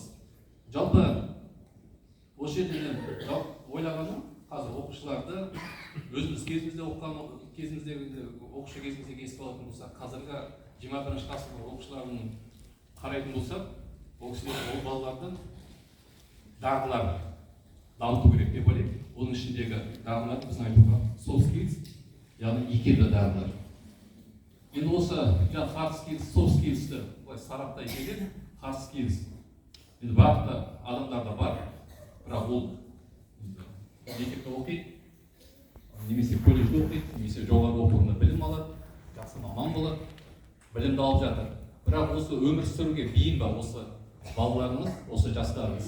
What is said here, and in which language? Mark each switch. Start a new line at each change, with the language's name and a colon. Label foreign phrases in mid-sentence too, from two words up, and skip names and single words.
Kazakh: Жалпы, осы жерден ойлағаным, қазір оқушыларды өзіміз кезімізде оқыған оқушы кезіміздегі еске алатын болсақ, қазіргі 21 ғасырдағы оқушылардың қарайтын болсақ, ол балалардың дағдыларын дамыту керек деп ойлаймын. Оның ішіндегі дағдылар біздің айтуға
English: soft skills,
Kazakh: яғни икемді дағдылар. Енді осы
English: hard skills, soft skills'ті
Kazakh: сараптай келе,
English: hard skills.
Kazakh: Енді барлық адамдарда бар, бірақ ол мектепте оқиды, немесе колледжде оқиды, немесе жоғары оқу орнында білім алады, жақсы маман болады, білімді алып жатыр. Бірақ осы өмір сүруге бейім ба осы балаларымыз, осы жастарымыз.